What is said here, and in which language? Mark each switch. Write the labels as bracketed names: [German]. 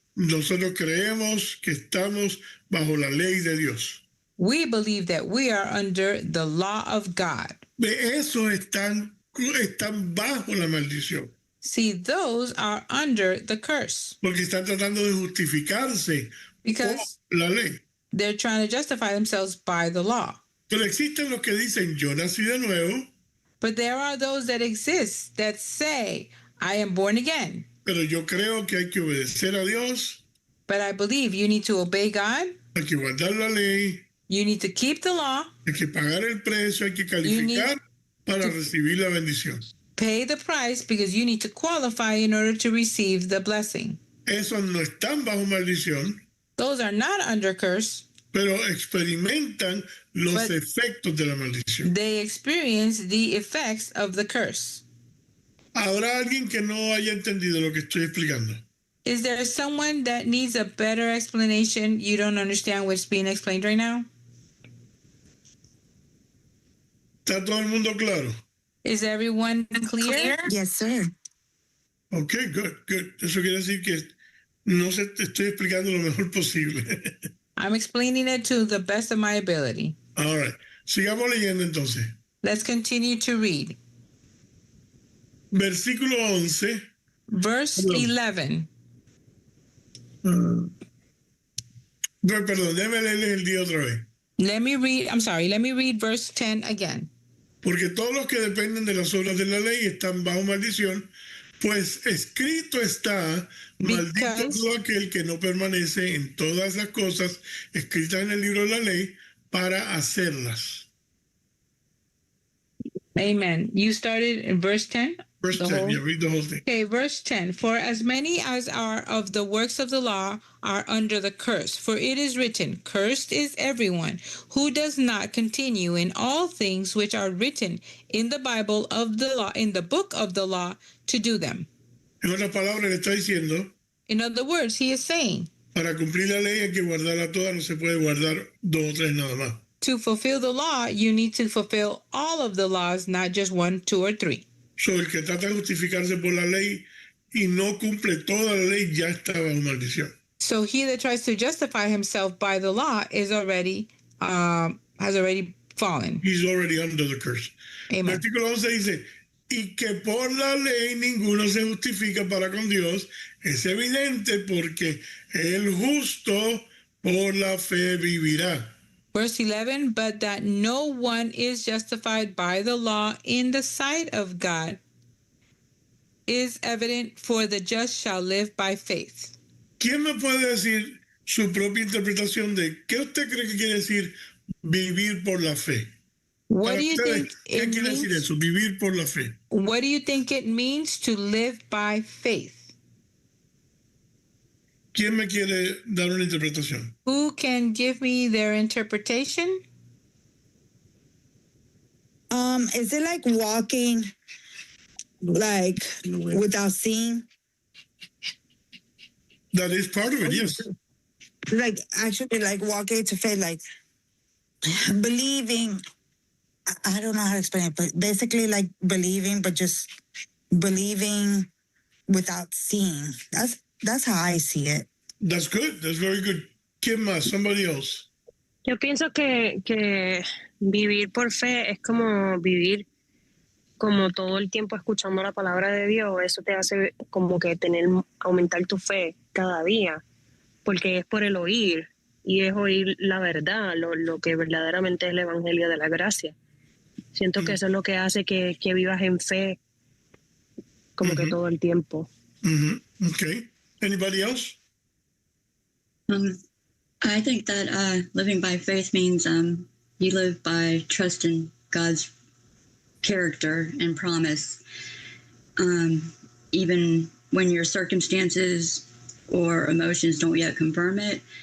[Spanish] Nosotros creemos que estamos bajo la ley de Dios. [English] We believe that we are under the law of God. [Spanish] De eso están bajo la maldición, [English] See, those are under the curse [Spanish] porque están tratando de justificarse [English] because [Spanish] por la ley. [English] they're trying to justify themselves by the law. [Spanish] Pero existen los que dicen, yo nací de nuevo, [English] But there are those that exist that say, I am born again, [Spanish] pero yo creo que hay que obedecer a Dios, [English] but I believe you need to obey God, [Spanish] hay que guardar la ley, [English] you need to keep the law, [Spanish] hay que pagar el precio, hay que calificar para recibir la bendición. [English] pay the price because you need to qualify in order to receive the blessing. [Spanish] Esos no están bajo maldición, [English] Those are not under curse. [Spanish] pero experimentan los [English] But- [Spanish] efectos de la maldición. [English] They experience the effects of the curse. [Spanish] ¿Habrá alguien que no haya entendido lo que estoy explicando? [English] Is there someone that needs a better explanation? You don't understand what's being explained right now? [Spanish] ¿Está todo el mundo claro? [English] Is everyone clear? Yes, sir. Ok, good, good. [Spanish] Eso quiere decir que no se te estoy explicando lo mejor posible. [English] I'm explaining it to the best of my ability. All right. [Spanish] Sigamos leyendo entonces. [English] Let's continue to read. [Spanish] Versículo 11. [English] Verse Hello. 11. [Spanish] Perdón, déjame leerles el día otra vez. [English] Let me read verse 10 again. [Spanish] Porque todos los que dependen de las obras de la ley están bajo maldición, pues escrito está, maldito [English] Because- [Spanish] todo aquel que no permanece en todas las cosas escritas en el libro de la ley para hacerlas. [English] Amen. You started in verse 10? Verse The 10, whole- yeah, read the whole thing. Okay, verse 10. For as many as are of the works of the law are under the curse. For it is written, Cursed is everyone who does not continue in all things which are written in the Bible of the law, in the book of the law, to do them. [Spanish] En otras palabras, le está diciendo, [English] In other words, he is saying, [Spanish] para cumplir la ley hay que guardarla toda, no se puede guardar dos o tres nada más. [English] to fulfill the law, you need to fulfill all of the laws, not just 1, 2, or 3. [Spanish] So, el que trata de justificarse por la ley y no cumple toda la ley ya está bajo maldición. [English] So he that tries to justify himself by the law is already has already fallen. He's already under the curse. Amen. [Spanish] Versículo 11 dice, y que por la ley ninguno se justifica para con Dios, es evidente porque el justo por la fe vivirá. [English] Verse 11, but that no one is justified by the law in the sight of God is evident, for the just shall live by faith. [Spanish] ¿Quién me puede decir su propia interpretación de qué usted cree que quiere decir vivir por la fe? [English] What [Spanish] Para [English] do you [Spanish] ustedes, [English] think [Spanish] ¿qué [English] it [Spanish] quiere decir [English] means? [Spanish] eso? Vivir por la fe. [English] What do you think it means to live by faith? [Spanish] ¿Quién me quiere dar una interpretación? [English] Who can give me their interpretation? Is it like walking like without seeing? That is part of it, yes. Like actually like walking to faith, like believing. I don't know how to explain it, but basically like believing, but just believing without seeing. That's how I see it. That's good. That's very good. [Spanish] ¿Quién más? [English] Somebody else. [Spanish] Yo pienso que vivir por fe es como vivir como todo el tiempo escuchando la palabra de Dios. Eso te hace como que aumentar tu fe cada día, porque es por el oír, y es oír la verdad, lo que verdaderamente es el evangelio de la gracia. Siento que eso es lo que hace que vivas en fe como que todo el tiempo. [English] Okay. Anybody else? I think that living by faith means you live by trust in God's character and promise, even when your circumstances or emotions don't yet confirm it.